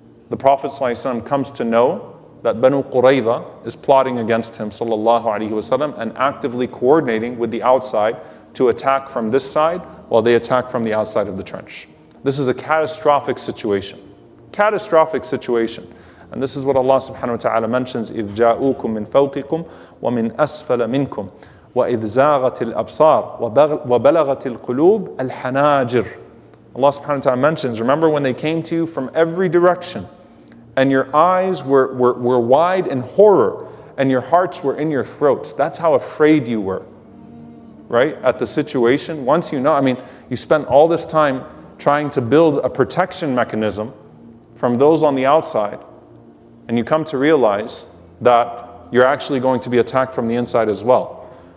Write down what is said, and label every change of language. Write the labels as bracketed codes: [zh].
[en] The Prophet ﷺ comes to know that Banu Qurayza is plotting against him sallallahu alaihi wasallam and actively coordinating with the outside to attack from this side while they attack from the outside of the trench. This is a catastrophic situation. Catastrophic situation. And this is what Allah subhanahu wa ta'ala mentions, [ar] إِذْ جَاءُوكُم مِّن فَوْقِكُمْ وَمِنْ أَسْفَلَ مِنْكُمْ وَإِذْ زَاغَتِ الْأَبْصَارُ وَبَلَغَتِ الْقُلُوبُ الْحَنَاجِرُ. [en] Allah subhanahu wa ta'ala mentions, remember when they came to you from every direction, and your eyes were wide in horror, and your hearts were in your throats. That's how afraid you were, right? At the situation. Once you know, I mean, you spent all this time trying to build a protection mechanism from those on the outside, and you come to realize that you're actually going to be attacked from the inside as well.